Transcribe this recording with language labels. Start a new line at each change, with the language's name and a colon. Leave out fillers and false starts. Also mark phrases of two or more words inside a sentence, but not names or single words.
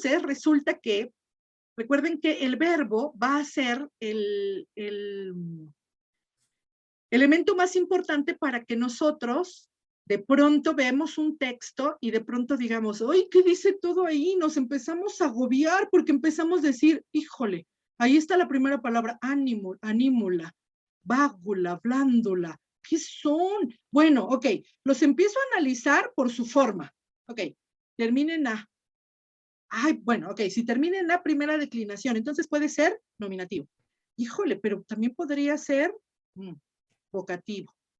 Spanish: Entonces, resulta que Recuerden que el verbo va a ser el elemento más importante para que nosotros de pronto veamos un texto y de pronto digamos, ¡ay, qué dice todo ahí! Nos empezamos a agobiar porque empezamos a decir, híjole, ahí está la primera palabra, ánimo,
Latin: anímula, vágula, blándula.
Spanish: ¿Qué son? Bueno, ok, los empiezo a analizar por su forma. Ok, termina en A. Ay, bueno, ok, si termina en A, primera declinación, entonces puede ser nominativo. Híjole, pero también podría ser vocativo.